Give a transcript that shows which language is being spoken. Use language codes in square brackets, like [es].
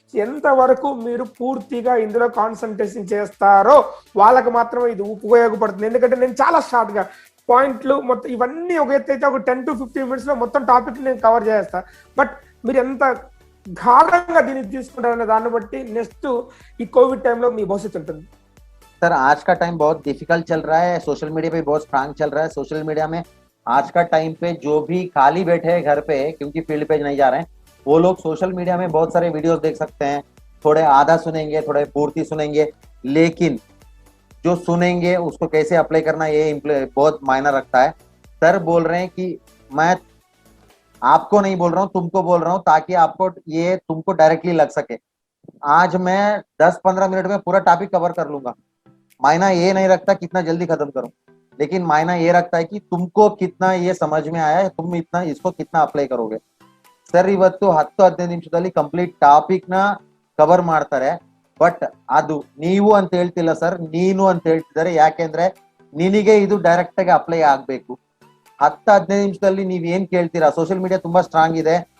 [te] ఎంతవరకు మీరు పూర్తిగా ఇందులో కాన్సన్ట్రేషన్ చేస్తారో వాళ్ళకి మాత్రమే ఇది ఉపయోగపడుతుంది. ఎందుకంటే నేను చాలా షార్ట్ గా పాయింట్లు మొత్తం ఇవన్నీ ఒక ఎత్తు అయితే ఒక [en] 10 to 15 minutes [te] లో మొత్తం టాపిక్ నేను కవర్ చేస్తా. బట్ మీరు ఎంత గాఢంగా దీన్ని తీసుకుంటారనే దాన్ని బట్టి నెక్స్ట్ ఈ కోవిడ్ టైంలో మీ భవిష్యత్తు ఉంటుంది. [hi] सर, आज का टाइम बहुत डिफिकल्ट चल रहा है, सोशल मीडिया पे बहुत स्ट्रांग चल रहा है. सोशल मीडिया में आज का टाइम पे जो भी खाली बैठे हैं घर पे, क्योंकि फील्ड पे नहीं जा रहे हैं, वो लोग सोशल मीडिया में बहुत सारे वीडियोस देख सकते हैं. थोड़े आधा सुनेंगे, थोड़े पूर्ति सुनेंगे, लेकिन जो सुनेंगे उसको कैसे अप्लाई करना ये बहुत मायना रखता है. सर बोल रहे हैं कि मैं आपको नहीं बोल रहा हूँ, तुमको बोल रहा हूँ, ताकि आपको ये तुमको डायरेक्टली लग सके. आज मैं 10-15 मिनट में पूरा टॉपिक कवर कर लूंगा. मायना ये नहीं रखता कितना जल्दी खत्म करूं, लेकिन मायना ये रखता है कि तुमको कितना ये समझ में आया है, तुम इतना इसको कितना अप्लाई करोगे. [kn] ಸರ್, ಇವತ್ತು 10-15 ನಿಮಿಷದಲ್ಲಿ ಕಂಪ್ಲೀಟ್ ಟಾಪಿಕ್ ನ ಕವರ್ ಮಾಡ್ತಾರೆ. ಬಟ್ ಅದು ನೀವು ಅಂತ ಹೇಳ್ತಿಲ್ಲ ಸರ್, ನೀನು ಅಂತ ಹೇಳ್ತಿದ್ದಾರೆ. ಯಾಕೆಂದ್ರೆ ನಿನಗೆ ಇದು ಡೈರೆಕ್ಟ್ ಆಗಿ ಅಪ್ಲೈ ಆಗ್ಬೇಕು. 10-15 ನಿಮಿಷದಲ್ಲಿ ನೀವ್ ಏನ್ ಕೇಳ್ತೀರಾ, ಸೋಷಿಯಲ್ ಮೀಡಿಯಾ ತುಂಬಾ ಸ್ಟ್ರಾಂಗ್ ಇದೆ.